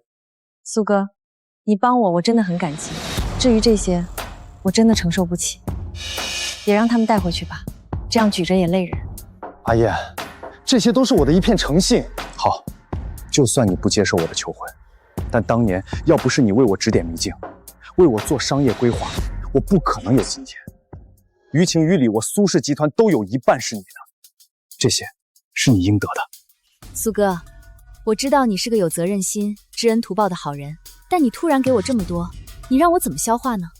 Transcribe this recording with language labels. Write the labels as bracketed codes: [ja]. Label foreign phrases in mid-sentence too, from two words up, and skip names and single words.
[zh] 蘇哥，你幫我，我真的很感激。至於這些，我真的承受不起，也讓他們帶回去吧，這樣舉着也累人。阿燕，這些都是我的一片誠信。好，就算你不接受我的求婚，但當年要不是你為我指點迷津，為我做商業規劃，我不可能有今天。於情於理，我蘇氏集團都有一半是你的，這些是你應得的。蘇哥，我知道你是個有責任心、知恩圖報的好人，但你突然給我這麼多，你讓我怎麼消化呢？